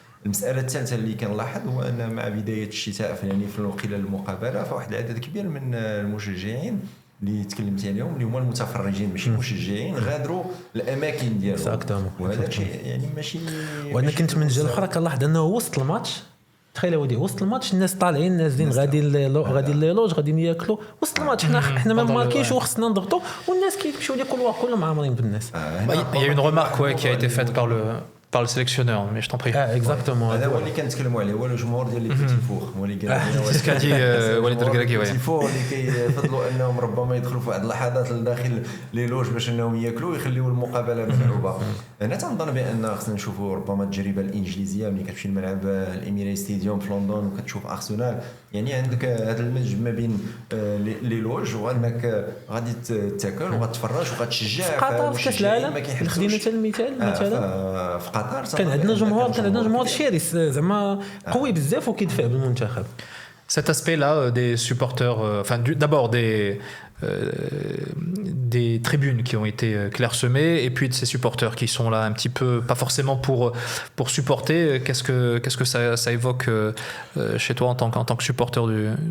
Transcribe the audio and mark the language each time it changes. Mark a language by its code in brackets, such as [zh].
[ar] المساله الثالثه اللي كنلاحظ هو ان مع بدايه الشتاء يعني في خلال المقابله فواحد العدد كبير من المشجعين اللي تكلمت عليهم اللي هما المتفرجين ماشي المشجعين غادروا الاماكن ديالهم، وهذا شيء يعني ماشي. وانا كنت من الجهه الاخرى كنلاحظ انه وسط الماتش تخيل ودي وسط الماتش الناس طالعين نازلين غادي اللوج غادي ياكلوا وسط الماتش. حنا ما ماركيش وخصنا نضغطوا والناس كيمشيو لي كلهم عامرين بالناس. [fr] Il y a une remarque qui a été faite par le sélectionneur, mais je t'en prie. Exactement. [ar] هذا هو اللي كنتكلموا عليه، هو الجمهور ديال لي بيتي فور هو اللي قال [fr] C'est ce qu'a dit Walid Regragui. [ar] بيتي فور اللي كيفضلوا انهم ربما يدخلوا في واحد اللحظات لداخل لي لوج باش انهم ياكلوا ويخليوا المقابله ملعوبه. انا تنظن بان خصنا نشوفوا ربما التجربه الانجليزيه ملي كتمشي للملعب الاميري ستاديوم في لندن وكتشوف ارسنال، يعني عندك هذا المزج ما بين لي لوج وانك غادي تاكل وغتفرج وغتشجع. في قطر في كاس العالم خدينا حتى المثال مثلا في قطر كان عندنا جمهور شرس زعما قوي بزاف وكيدفع بالمنتخب. [fr] Cet aspect-là des supporters, d'abord des tribunes qui ont été clairsemées et puis de ces supporters qui sont là un petit peu, pas forcément pour supporter. Qu'est-ce que ça évoque chez toi en tant que supporter du